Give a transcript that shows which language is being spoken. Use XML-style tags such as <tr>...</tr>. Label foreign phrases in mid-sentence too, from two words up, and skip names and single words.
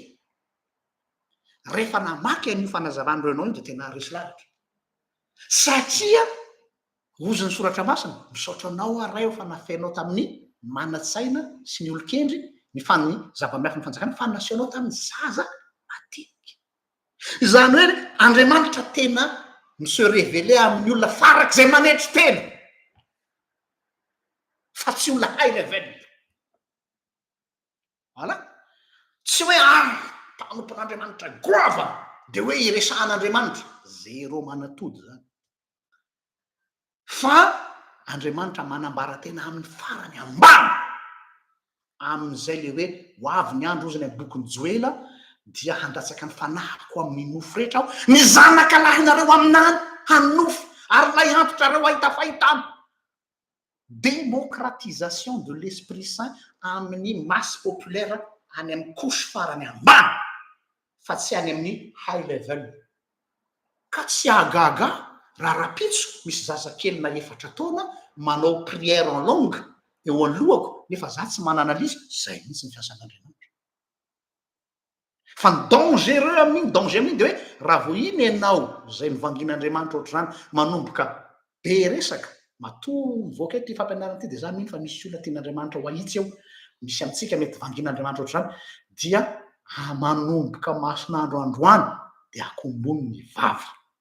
<mg>Rehefa namaky an'io fanazavany Renan io de tena resy lavitra, satria ozy ny soratra masina, misaotra anao aray fa nafenao tamin'ny mana-tsaina sy ny olon-kendry ny zava-miafy ny fanjakana fa naseanao tamin'ny zaza madinika. Zany hoe Andriamanitra tena</mg> <fr>se révéler</fr> <mg>amin'ny olona farak'izay manetry tena, fa tsy olona</mg> <en>high level.</en> <mg>Voilà, tsy hoe mpanompon'Andriamanitra grava de hoe iresahan'Andriamanitra, zéro manatody zany. Fa Andriamanitra manambara tena amin'ny farany ambany, amin'izay le hoe ho avy ny andro ozy ny bokin'ny Joela dia handatsaka ny fanahiko amin'ny nofo rehetra aho, ny zanaka lahinareo aminany hanofo ary lay antotrareo ahita fahitana.</mg> <fr>Démocratisation de l'Esprit Saint</fr> <mg>amin'ny</mg> <fr>masse populaire</fr> <mg>any amin'ny couche farany ambany, fa tsy any amin'ny</mg> <en>high level.</en> <mg>Ka tsy agaga raha rapitso misy zazakely na 4 taona manao</mg> <fr>prière en langue</fr> <mg>eo alohako, nefa za tsy mananalizy, zay mihitsy ny fiasan'Andriamanitra. Fa ny dangereux amin'iny de hoe raha vo iny ianao zay mivangin'Andriamanitra ohatr'izany manomboka be resaka, matoa mivoaka eto ty fampianarana ty de za mino fa misy olona tian'Andriamanitra ho ahitsy eo, misy amintsika mety vangin'Andriamanitra ohatr'izany, dia manomboka masin'andro androany de akombony ny vava.</mg>